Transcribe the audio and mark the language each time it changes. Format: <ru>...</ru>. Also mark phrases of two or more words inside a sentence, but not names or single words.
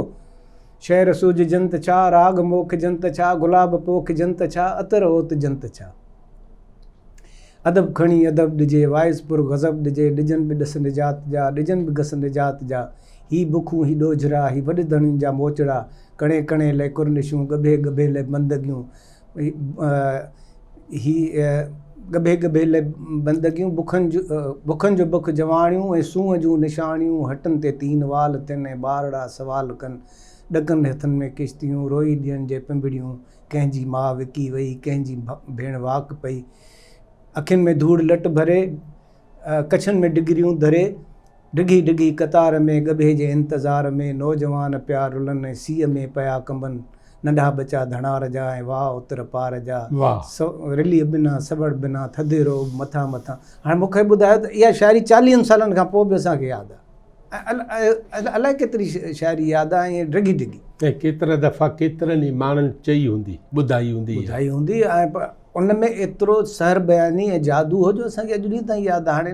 <sd>शहर सूझ जंत छा, राग मोख जंत छा, गुलाब पोख जंत छा, अतर ओत जंत छा। अदब खणी अदब ॾिजे, वाइस पुर गज़ब ॾिजे, ॾिजनि बि ॾस निजात जा, ॾिजनि बि घस निजात जा। ही बुखूं ही ॾोझरा, ही वॾे धणियुनि जा मोचड़ा, कणे कणे ले कुरनिशूं, गभे गभे ले बंदगियूं, ही गभे गभे ले बंदगियूं, बुखनि जो बुख जवाणियूं ऐं सूंहं जूं निशानियूं, हटनि ते 3 वाल थियनि ऐं ॿारड़ा सवाल कनि, ॾकनि हथनि में किश्तियूं, रोई ॾियनि जे पिंबड़ियूं, कंहिंजी माउ विकी वई, कंहिंजी भेण वाक पई। अखियुनि में धूड़ लट भरे, कछनि में डिगरियूं धरे, डिघी डिघी कतार में गभे जे इंतज़ार में, नौजवान पिया रुलनि ऐं सीअ में पिया कंबनि, नंढा बचा धणार जा ऐं वाह उतर पार जा, रिलीअ बिना सबड़ बिना, थधे रो मथां मथां। हाणे मूंखे ॿुधायो त इहा शाइरी 40 सालनि खां पोइ बि असांखे यादि आहे। अलाए केतिरी शाइरी यादि आहे, ऐं डिघी डिघी, ऐं केतिरा दफ़ा केतिरनि ई माण्हुनि चई हूंदी, ॿुधाई हूंदी, ऐं उन में एतिरो सहर बयानी ऐं जादू हो जो असांखे अॼु ॾींहं ताईं यादि आहे।</sd>